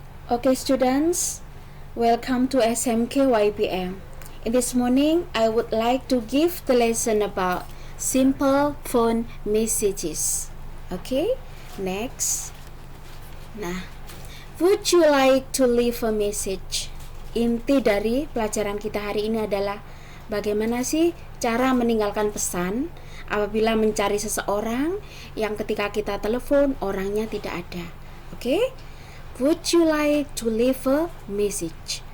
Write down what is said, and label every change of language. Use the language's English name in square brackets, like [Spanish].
[English] Okay, students, welcome to SMK YPM. In this morning, I would like to give the lesson about simple phone messages. Okay, next. Nah, would you like to leave a message? [Indonesian] Inti dari pelajaran kita hari ini adalah bagaimana sih cara meninggalkan pesan apabila mencari seseorang yang ketika kita telepon orangnya tidak ada. [English] Okay? Would you like to leave a message?